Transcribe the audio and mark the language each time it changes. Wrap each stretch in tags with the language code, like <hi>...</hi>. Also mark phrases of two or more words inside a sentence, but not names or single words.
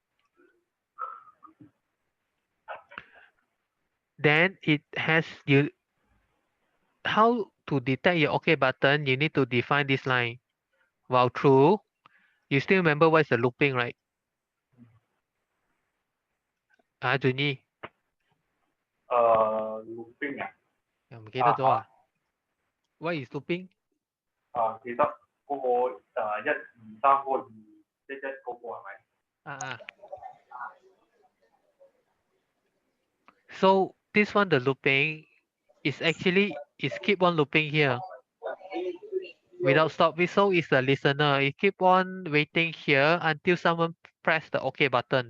<en>Then it has how to detect your OK button, you need to define this line. While true, You still remember what is the looping, right? Junyi, looping</en> <yue>記得咗啊?</yue> <en>What is looping?</en> <yue>記得嗰個1、2、3嗰個2、1、1嗰個係咪？</yue> <en>So this one, the looping is actually keep on looping here without stop. So is the listener. It keep on waiting here until someone press the OK button.</en>